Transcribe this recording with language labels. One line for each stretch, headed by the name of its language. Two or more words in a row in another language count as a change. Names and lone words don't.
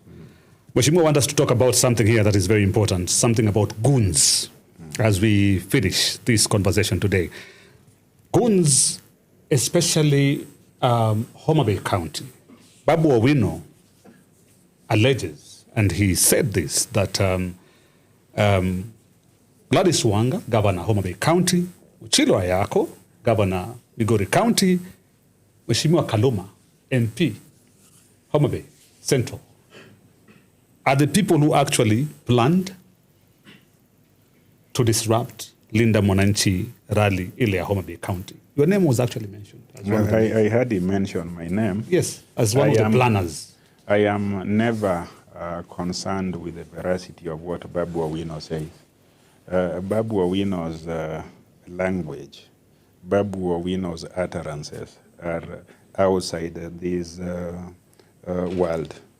English: Mheshimiwa wants us to talk about something here that is very important, something about goons, as we finish this conversation today. Goons, especially Homa Bay County. Babu Owino alleges, and he said this, that Gladys Wanga, Governor Homa Bay County, Ochilo Ayako, Governor Migori County, Mheshimiwa Kaluma, MP, Homa Bay Central, are the people who actually planned to disrupt Linda Mwananchi rally
Swahili: ile ya
English: Homa Bay County. Your name was actually mentioned. I heard him mention my name. Yes, as one of the planners. I am never concerned with the veracity of what Babu Owino says. Babu Owino's language, Babu Owino's utterances are outside this world.